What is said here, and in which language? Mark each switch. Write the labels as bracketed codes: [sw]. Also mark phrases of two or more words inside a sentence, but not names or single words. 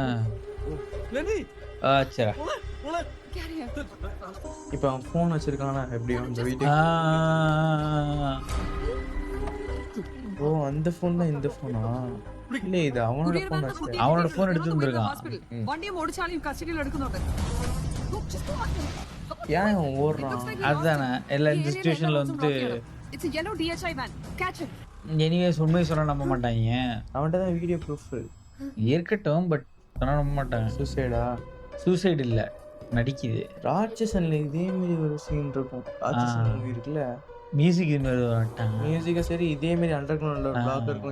[ta] சரி இப்போ அவன் ஃபோன் வச்சிருக்கானா எப்படி அந்த வீட்டுக்கு? ஓ அந்த ஃபோன் தான் இந்த ஃபோனா? இல்ல இது அவனோட ஃபோன் வச்சு அவனோட ஃபோன் எடுத்து வந்திருக்கான். [ml] വണ്ടിയും ഓടിച്ചാലും കസ്റ്റഡിയിൽ എടുക്കുന്നുണ്ട്. [ta] ஏன் அவன் ஓடுறான்? அதுதானே எல்லா இந்த சிச்சுவேஷன்ல வந்து [en] It's a yellow DHI van. Catch it. [ta] எனிவேஸ் உண்மையை சொன்னா நம்ப மாட்டாங்க. அவன்கிட்ட தான் வீடியோ ப்ரூஃப் இருக்கட்டும், பட் சொன்னா நம்ப மாட்டாங்க. சூசைடா? சூசைட் இல்ல, நடிக்குது. ராட்சசன்ல இதே மாதிரி ஒரு சீன் இருக்கும். ராட்சசன் மூவி இருக்குல்ல, மியூசிக் இது மாதிரி வரட்டாங்க. மியூசிக்கா சரி, இதே மாதிரி அண்டர் கிரவுண்ட்ல ஒரு பிளாக் இருக்கும்.